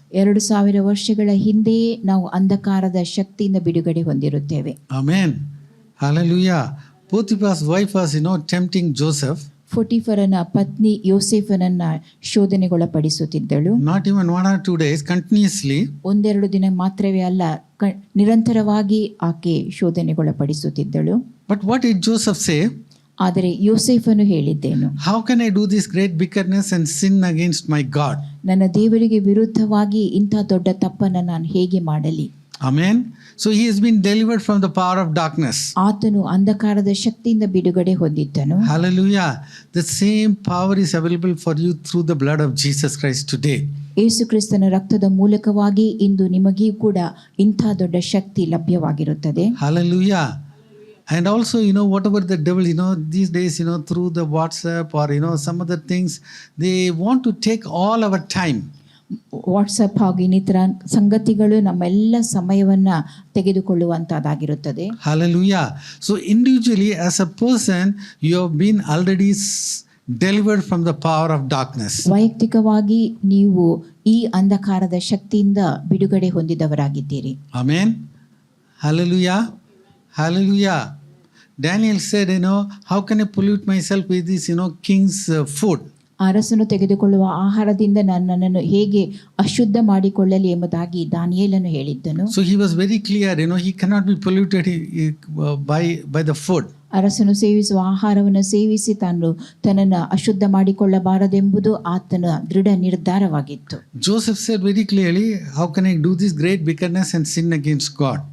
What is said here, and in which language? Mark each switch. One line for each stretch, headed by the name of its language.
Kannada: 2000 ವರ್ಷಗಳ ಹಿಂದೆಯೇ ನಾವು ಅಂಧಕಾರದ ಶಕ್ತಿಯಿಂದ ಬಿಡುಗಡೆ ಹೊಂದಿರುತ್ತೇವೆ.
English: Amen. Hallelujah. Potiphar's wife was, tempting Joseph.
Kannada: ಪೊಟಿಫರನ ಪತ್ನಿ ಯೋಸೇಫನನ್ನ ಶೋಧನೆಗೊಳಪಡಿಸುತ್ತಿದ್ದಳು.
English: Not even 1 or 2 days, continuously.
Kannada: 1-2 ದಿನ ಮಾತ್ರವೇ ಅಲ್ಲ, ನಿರಂತರವಾಗಿ ಆಕೆ ಶೋಧನೆಗೊಳಪಡಿಸುತ್ತಿದ್ದಳು.
English: But what did Joseph say?
Kannada: ಆದರೆ ಯೋಸೇಫನು ಹೇಳಿದ್ದೇನು,
English: How can I do this great wickedness and sin against my God?
Kannada: ನನ್ನ ದೇವರಿಗೆ ವಿರುದ್ಧವಾಗಿ ಇಂಥ ದೊಡ್ಡ ತಪ್ಪನ್ನು ನಾನು ಹೇಗೆ ಮಾಡಲಿ?
English: Amen. So he has been delivered from the power of darkness.
Kannada: ಆತನು ಅಂಧಕಾರದ ಶಕ್ತಿಯಿಂದ ಬಿಡುಗಡೆ ಹೊಂದಿದ್ದನು.
English: Hallelujah. The same power is available for you through the blood of Jesus Christ today.
Kannada: ಯೇಸು ಕ್ರಿಸ್ತನ ರಕ್ತದ ಮೂಲಕವಾಗಿ ಇಂದು ನಿಮಗೂ ಕೂಡ ಇಂಥ ದೊಡ್ಡ ಶಕ್ತಿ ಲಭ್ಯವಾಗಿರುತ್ತದೆ.
English: Hallelujah. And also, whatever the devil, these days, through the WhatsApp or, some other things, they want to take all our time.
Kannada: WhatsApp ಹಾಗೂ ಇನ್ನಿತರ ಸಂಗತಿಗಳು ನಮ್ಮೆಲ್ಲ ಸಮಯವನ್ನು ತೆಗೆದುಕೊಳ್ಳುವಂಥದ್ದಾಗಿರುತ್ತದೆ.
English: Hallelujah. So individually, as a person, you have been already delivered from the power of darkness.
Kannada: ವೈಯಕ್ತಿಕವಾಗಿ ನೀವು ಈ ಅಂಧಕಾರದ ಶಕ್ತಿಯಿಂದ ಬಿಡುಗಡೆ ಹೊಂದಿದವರಾಗಿದ್ದೀರಿ.
English: Amen. Hallelujah. Hallelujah. Daniel said, how can I pollute myself with this, king's food?
Kannada: ಅರಸನು ತೆಗೆದುಕೊಳ್ಳುವ ಆಹಾರದಿಂದ ನನ್ನನ್ನು ಹೇಗೆ ಅಶುದ್ಧ ಮಾಡಿಕೊಳ್ಳಲಿ ಎಂಬುದಾಗಿ ದಾನಿಯೇಲನು ಹೇಳಿದ್ದನು.
English: So he was very clear, he cannot be polluted by the food.
Kannada: ಅರಸನು ಸೇವಿಸುವ ಆಹಾರವನ್ನು ಸೇವಿಸಿ ತನ್ನನ್ನು ಅಶುದ್ಧ ಮಾಡಿಕೊಳ್ಳಬಾರದೆಂಬುದು ಆತನ ದೃಢ ನಿರ್ಧಾರವಾಗಿತ್ತು.
English: Joseph said very clearly, how can I do this great wickedness and sin against God?